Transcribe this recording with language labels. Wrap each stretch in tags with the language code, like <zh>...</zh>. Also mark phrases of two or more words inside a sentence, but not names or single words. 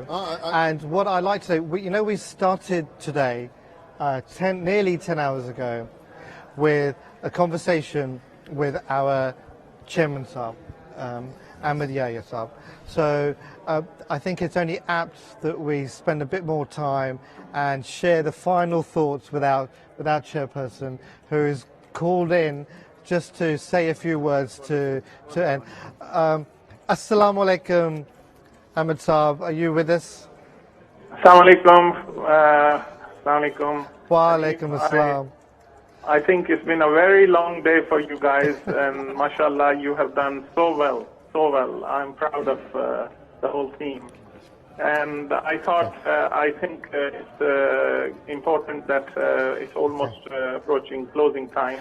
<en>And what I like to say, we started today, nearly 10 hours ago, with a conversation with our Chairman Saab, Ahmed Yahya Saab. So I think it's only apt that we spend a bit more time and share the final thoughts with our chairperson, who is called in just to say a few words to end.</en> <ar>السلام عليكم,</ar> <en>Ahmed Saab, are you with us?</en> <ar>السلام عليكم. السلام عليكم. وعليكم السلام.</ar> <en>I think it's been a very long day for you guys, and mashallah, you have done so well. I'm proud of the whole team. And I thought, I think it's important that it's almost approaching closing time.</en>